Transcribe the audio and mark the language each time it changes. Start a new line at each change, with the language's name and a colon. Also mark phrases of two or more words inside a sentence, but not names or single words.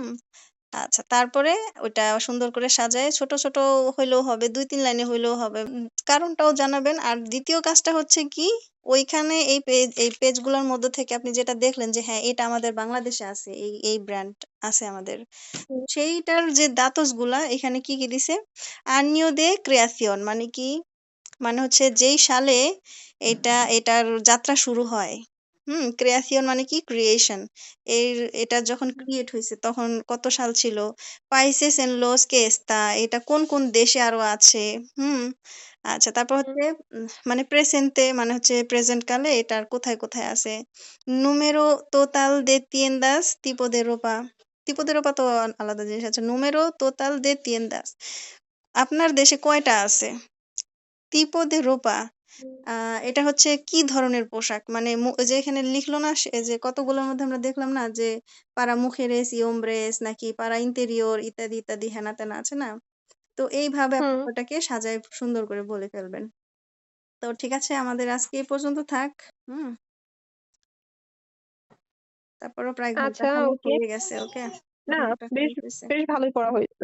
Bangla: আচ্ছা, তারপরে ওইটা সুন্দর করে সাজায় ছোট, ছোট হইলেও হবে, ২-৩ লাইনে হইলেও হবে। কারণটাও জানাবেন। আর ২য় কাজটা হচ্ছে কি, ওইখানে এই পেজগুলোর মধ্য থেকে আপনি যেটা দেখলেন যে হ্যাঁ, এটা আমাদের বাংলাদেশে আছে। এই ব্র্যান্ড আছে আমাদের। হুম। সেইটার যে দাতসগুলা এখানে কি, কি দিছে?
Spanish: año de creación মানে কি?
Bangla: মানে হচ্ছে যেই সালে এটার যাত্রা শুরু হয়। ক্রিয়েশন মানে কি? ক্রিয়েশন। এটা যখন ক্রিয়েট হইছে তখন কত সাল ছিল?
Spanish: países en los que está,
Bangla: এটা কোন, কোন দেশে আরো আছে? হুম? আচ্ছা, তারপর হুম। হচ্ছে মানে প্রেসেন্তে মানে হচ্ছে প্রেজেন্ট কালে এটার কোথায়, কোথায় আছে?
Spanish: número total de tiendas tipo de ropa. tipo de ropa
Bangla: তো আলাদা জিনিস আছে।
Spanish: número total de tiendas.
Bangla: আপনার দেশে কয়টা আছে?
Spanish: tipo de ropa. হুম।
Bangla: এটা হচ্ছে কি ধরনের পোশাক? মানে ওই যে এখানে লিখলো না যে কতগুলোর মধ্যে আমরা দেখলাম না যে
Spanish: para mujeres y hombres
Bangla: নাকি
Spanish: para interior
Bangla: ইত্যাদি, ইত্যাদি হেনা-তেনা আছে না? তো এইভাবে আপনি হুম। ওটাকে সাজায় সুন্দর করে বলে ফেলবেন। তো ঠিক আছে, আমাদের আজকে এই পর্যন্ত থাক। হুম? তারপরেও প্রায় আচ্ছা, ঘন্টাখানেক ওকে। হয়ে গেছে। ওকে? না, বেশ ঘন্টাখানেক হইছে। বেশ ভালোই পড়া হয়েছে।